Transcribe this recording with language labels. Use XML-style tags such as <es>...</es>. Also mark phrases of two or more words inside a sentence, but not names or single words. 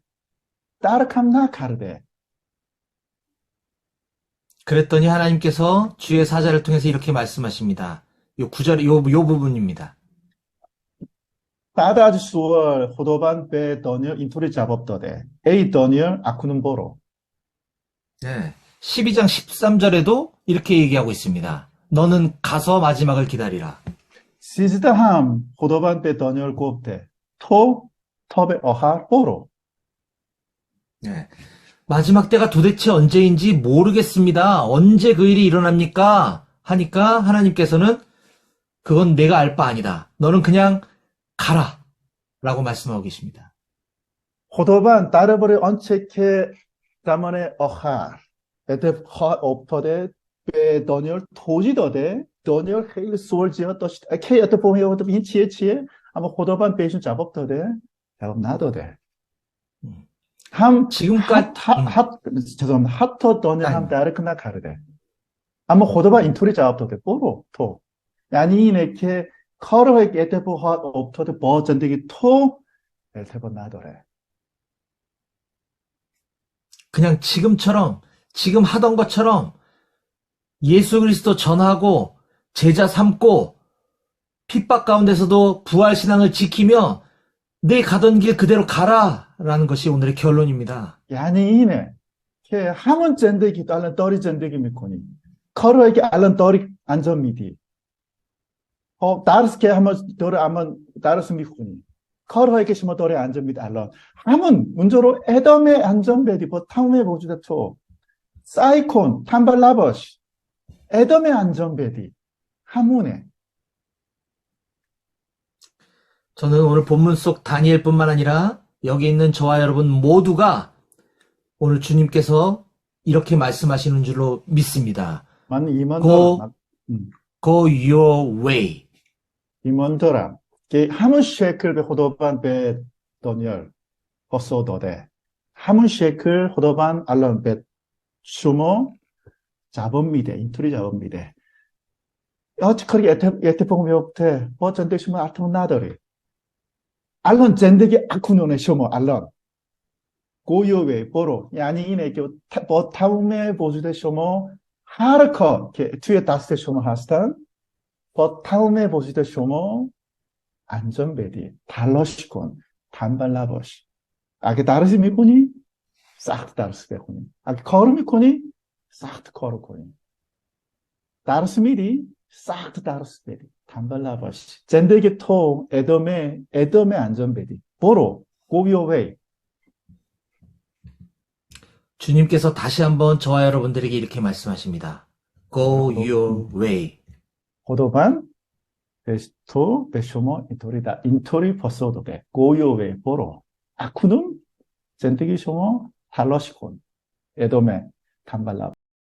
<fa>درک هم نکرده.</fa> <ko>그랬더니 하나님께서 주의 사자를 통해서 이렇게 말씀하십니다. 요 구절, 요 부분입니다.</ko> <fa>بعد از سوال خداوند به دانیال اینطوری جواب داده. ای دانیال اکنون برو.</fa> <ko>네, 12장 13절에도 이렇게 얘기하고 있습니다. 너는 가서 마지막을 기다리라.</ko> <fa>13 هم خداوند به دانیال گفته تو تا به آخر برو.</fa> <ko>네, 마지막 때가 도대체 언제인지 모르겠습니다. 언제 그 일이 일어납니까? 하니까 하나님께서는 그건 내가 알 바 아니다. 너는 그냥 가라. 라고 말씀하고 계십니다.</ko> <fa>خداوند درباره آنچه که زمان آخر اتفاق افتاده به دانیال توضیح داده. دانیال خیلی سوال زیاد داشت. کی اتفاقی افتاده؟ این چیه؟ اما خداوند بهشون جواب داده؟ جواب نداده. هم</fa> <ko>지금까지 죄송합니다.</ko> <fa>حتی دانیال هم 아니, درک نکرده. اما خداوند اینطوری جواب داده. برو تو. یعنی اینه که کارهایی که اتفاق افتاده با زندگی تو ارتباط نداره.</fa> <ko>그냥 지금 하던 것처럼 예수 그리스도 전하고 제자 삼고 핍박 가운데서도 부활 신앙을 지키며 내 가던 길 그대로 가라라는 것이 오늘의 결론입니다.</ko> <fa>یعنی اینه که همون زندگی تو الان داری زندگی میکنی. کارهایی که الان داری انجام میدی. خب درس که همون درس میخونی. کارهایی که شما داری انجام میدی الان همون اونجا رو ادامه انجام بدی. با تمام وجود تو سعی کن تنبل نباش. ادامه انجام بدی. همونه.</fa> <ko>저는 오늘 본문 속 다니엘뿐만 아니라 여기 있는 저와 여러분 모두가 오늘 주님께서 이렇게 말씀하시는 줄로 믿습니다.</ko> <fa>من ایمان Go, دارم.</fa> <en>go your way.</en> <fa>ایمان دارم که همون شکل به خداوند به دانیال پاسخ داده. همون شکل خداوند الان به شما جواب میده. اینطوری جواب میده. هر کاری اتفاق میفته با زندگی شما ارتباط نداره. الان زندگی اکنون شما الان</fa> <en>go your way</en> <fa>برو. یعنی اینه که با تمام وجود شما هر کار که توی دست شما هستن با تمام وجود شما انجام بدی. تلاش کن. تنبل نباش. اگه درس میکنی سخت درس بخونی. اگه کار میکنی سخت کار کنی. درس میدی سخت درس بدی. تنبل نباش. زندگی تو ادامه انجام بدی. برو.</fa> <en>go your way.</en> <ko>주님께서 다시 한번 저와 여러분들에게 이렇게 말씀하십니다.</ko> <en>Go your way.</en> <fa>خداوند به شما اینطوری پاسخ داده.</fa> <en>go your way.</en> <fa>برو. اکنون زندگی شما تلاش کن. ادامه. تنبل نباش.</fa>